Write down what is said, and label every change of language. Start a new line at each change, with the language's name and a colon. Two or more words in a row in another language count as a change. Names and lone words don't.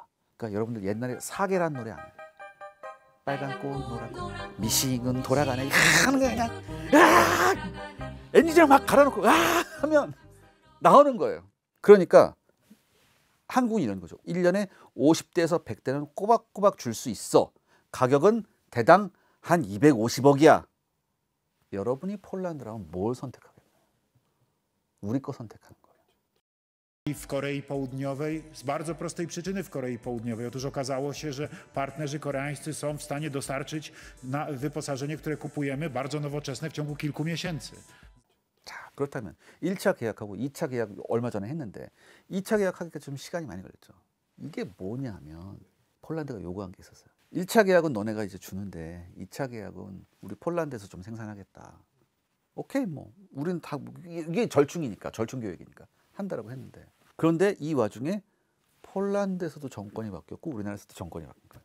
Korean: 그러니까 여러분들 옛날에 사계란 노래 아니에요? 빨간 꽃 노란 꽃 미싱은 돌아가네 하는 거 그냥 엔진을 막 갈아놓고 하면 나오는 거예요. 그러니까 한국은 이런 거죠. 1년에 50대에서 100대는 꼬박꼬박 줄 수 있어. 가격은 대당 한 250억이야. 여러분이 폴란드라면 뭘 선택하겠나요? 우리 거 선택하는 거예요.
Polish: W Korei Południowej z bardzo prostej przyczyny w Korei Południowej. Otóż okazało się, że partnerzy koreańscy są w stanie dostarczyć na wyposażenie, które kupujemy, bardzo nowoczesne w ciągu kilku miesięcy.
Korean: 자, 그렇다면 1차 계약하고 2차 계약 얼마 전에 했는데 2차 계약하기가 좀 시간이 많이 걸렸죠. 이게 뭐냐면 폴란드가 요구한 게 있었어요. 1차 계약은 너네가 이제 주는데 2차 계약은 우리 폴란드에서 좀 생산하겠다. 오케이, 뭐 우리는 다 이게 절충이니까, 절충 계획이니까 한다라고 했는데, 그런데 이 와중에 폴란드에서도 정권이 바뀌었고 우리나라에서도 정권이 바뀐 거예요.